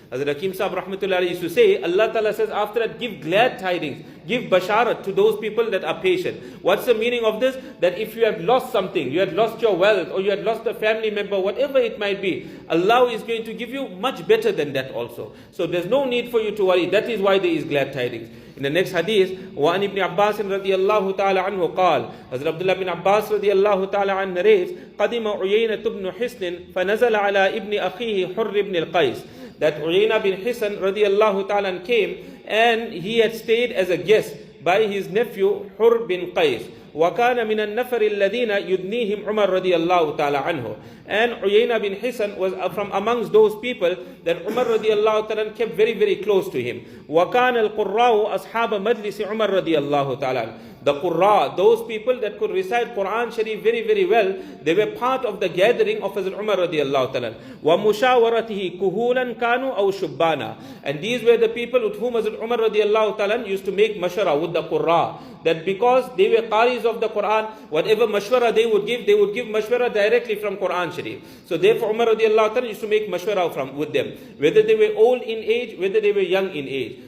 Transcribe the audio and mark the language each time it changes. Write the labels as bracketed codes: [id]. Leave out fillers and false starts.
[en] As Hakim Sabr of Umar R.A used to say, Allah Ta'ala says after that, give glad tidings, give basharat to those people that are patient. What's the meaning of this? That if you have lost something, you had lost your wealth, or you had lost a family member, whatever it might be, Allah is going to give you much better than that also. So there's no need for you to worry. That is why there is glad tidings. In the next hadith, [ar] وَعَنِ ابْنِ عَبَّاسٍ رَضِيَ اللَّهُ تَعَالَى عَنْهُ قال, [en] Hazrat Abdullah bin Abbas [ar] رضي الله تعالى عنه [en] narrates, [ar] قَدِمَ عُيَيْنَةُ بْنُ حِسْنٍ فَنَزَلَ عَلَى ابْنِ أَخِيهِ حُرِّ بْنِ الْقَيْسِ. [en] That Uyayna bin Hisn radiallahu ta'ala came and he had stayed as a guest by his nephew Hur bin Qais. [ar] وَكَانَ مِنَ النَّفَرِ الَّذِينَ يُدْنِيهِمْ عُمَرْ رَضِيَ اللَّهُ تَعَالَى عَنْهُ. [en] And Uyayna bin Hisn was from amongst those people that Umar radiallahu ta'ala kept very, very close to him. [ar] وَكَانَ الْقُرَّاءُ أَصْحَابَ مَجْلِسِ عُمَرْ radiallahu ta'ala. [en] The Qurra, those people that could recite Quran Sharif very, very well, they were part of the gathering of Hazrat Umar radiallahu ta'ala. [ar] وَمُشَاوَرَتِهِ كُهُولًا كَانُوا أَوْ شُبَّانًا. [en] And these were the people with whom Hazrat Umar radiallahu ta'ala used to make mashara with the Qurra. That because they were qaris of the Quran, whatever mashwara they would give mashwara directly from Quran Sharif. So therefore Umar radiallahu ta'ala used to make mashwara with them, whether they were old in age, whether they were young in age.